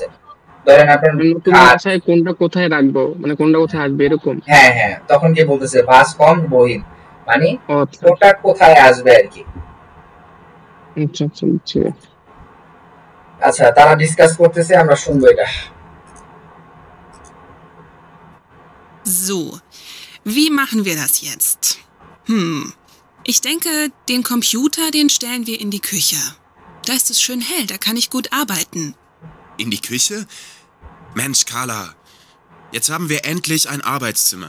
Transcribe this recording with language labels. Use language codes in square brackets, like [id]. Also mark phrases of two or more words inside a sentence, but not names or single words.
[bn] ধরেন আপনার নতুন ভাষায় কোনটা কোথায় রাখবো, মানে কোনটা কোথায় আসবে এরকম। হ্যাঁ হ্যাঁ, তখন কি বলতেছে বাস কম বহিন, মানে কোনটা কোথায় আসবে আর কি। আচ্ছা আচ্ছা বুঝছি। আচ্ছা, তারা ডিসকাস করতেছে, আমরা শুনবো এটা। [de] So, wie machen wir das jetzt? Ich denke, den Computer, den stellen wir in die Küche. Da ist es schön hell, da kann ich gut arbeiten. In die Küche? Mensch, Carla, jetzt haben wir endlich ein Arbeitszimmer.